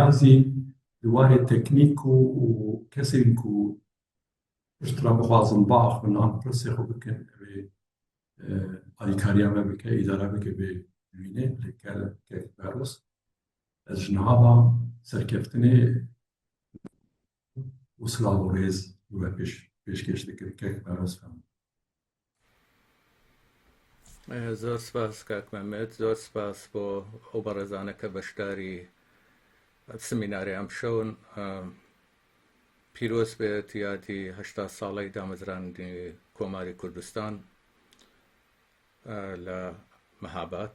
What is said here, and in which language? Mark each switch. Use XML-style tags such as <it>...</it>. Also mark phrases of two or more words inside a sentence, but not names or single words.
<ku>zî di warê teknîk û kesên ku pişt re bixwazin biaxivin an pirsê xwe bikin ew ê alîkariya me bike îdare bike vê civînê lê kek Behroz ez ji niha ve serkeftinê û silav û rêz li we pêşkêş dikim kek Behroz fehm.</ku> <ckb>زۆر سپاس کاک مەمەد، زۆر سپاس بۆ ئەو بەڕێزانە کە بەشداری سمیناری ئەم شەون. پیرۆز بێت یادی 80 ساڵەی دامەزراندنی کۆماری کوردستان لە مەهاباد.</ckb>